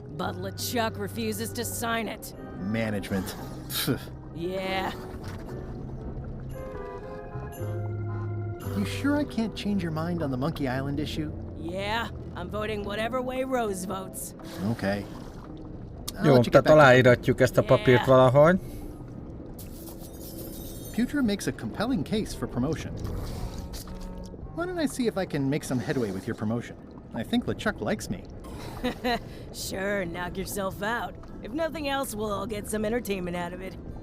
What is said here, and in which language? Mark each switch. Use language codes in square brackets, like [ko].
[en] But LeChuck refuses to sign it. Management. Yeah. You sure I can't change your mind on the Monkey Island issue? Yeah, I'm voting whatever way Rose votes. Okay. [hu] Jó, tehát aláíratjuk ezt a papírt valahogy. [en] Putra makes a compelling case for promotion. Why don't I see if I can make some headway with your promotion? I think LeChuck likes me. Sure, knock yourself out. If nothing else, we'll all get some entertainment out of it.